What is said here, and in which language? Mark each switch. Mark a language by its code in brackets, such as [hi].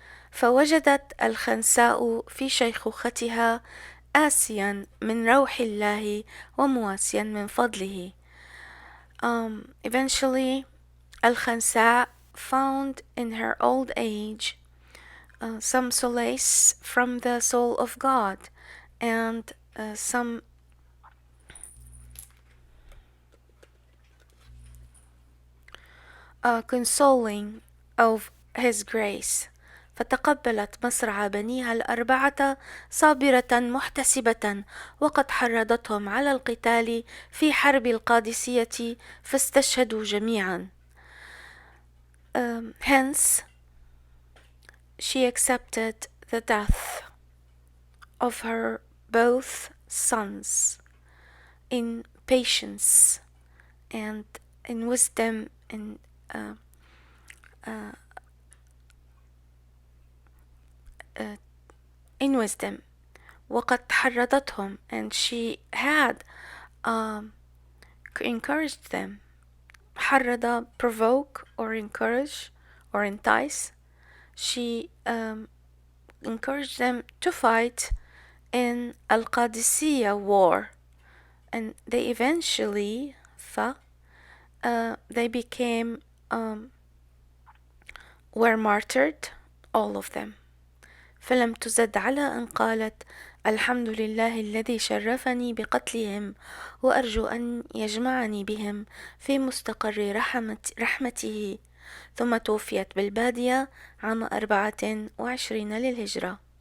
[ar] فوجدت الخنساء في شيخوختها آسيا من روح الله ومواسيا من فضله. [en] Eventually, الخنساء found in her old age some solace from the soul of God and some consoling of His grace. [ar] فتقبلت مصرع بنيها الأربعة صابرة محتسبة، وقد حرضتهم على القتال في حرب القادسية فاستشهدوا جميعا. [en] Hence, she accepted the death of her both sons in patience and in wisdom and in wisdom. [ar] وقد حرضتهم, [en] and she had encouraged them. حرض, provoke or encourage or entice. She encouraged them to fight in القادسية war, and they eventually they became were martyred, all of them. [ar] فلم تزد على أن قالت: الحمد لله الذي شرفني بقتلهم، وأرجو أن يجمعني بهم في مستقر رحمته. ثم توفيت بالبادية عام 24 للهجرة.